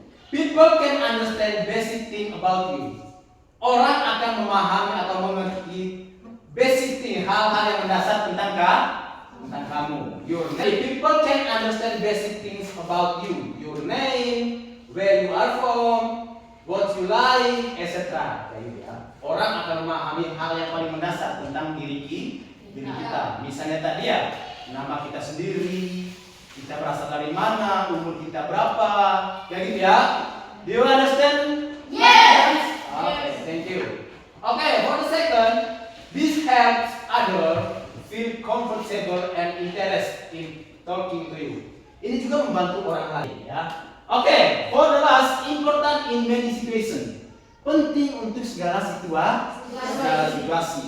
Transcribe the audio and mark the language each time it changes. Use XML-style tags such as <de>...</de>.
<en>People can understand basic thing about you.</en> <id>Orang akan memahami atau mengerti basic thing, hal-hal yang mendasar tentang kamu.</id> <en>Your name. People can understand basic things about you. Your name, where you are from, what you like, etc.</en> <id>Orang akan memahami hal yang paling mendasar tentang diri kita. Misalnya tadi ya, nama kita sendiri, kita berasal dari mana, umur kita berapa, kayak gitu ya.</id> <en>Do you understand? Yes. Okay, thank you. Okay, for the second, this helps others feel comfortable and interest in talking to you.</en> <id>Ini juga membantu orang lain ya.</id> <en>Okay, for the last, important in many situations.</en> <id>Penting untuk segala situasi.</id>